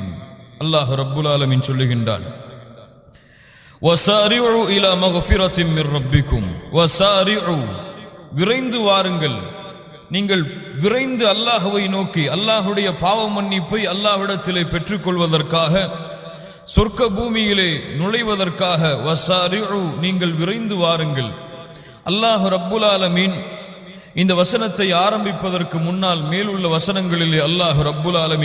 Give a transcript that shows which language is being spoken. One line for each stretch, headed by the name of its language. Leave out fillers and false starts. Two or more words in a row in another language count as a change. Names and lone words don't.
Arabic: الله رب العالمين சொல்லுகின்றான், وسارعوا إلى مغفرة من ربكم وسارعوا
Tamil: விரைந்து வாருங்கள். நீங்கள் விரைந்து அல்லாஹ்வை நோக்கி அல்லாஹ்வுடைய பாவ மன்னிப்பை அல்லாஹ்விடத்திலே பெற்றுக்கொள்வதற்காக, சொர்க்க பூமியிலே நுழைவதற்காக வஸாரிஉ நீங்கள் விரைந்து வாருங்கள்.
Arabic: الله رب العالمين
Tamil: இந்த வசனத்தை ஆரம்பிப்பதற்கு முன்னால் மேலுள்ள வசனங்களிலே
Arabic: الله رب العالمين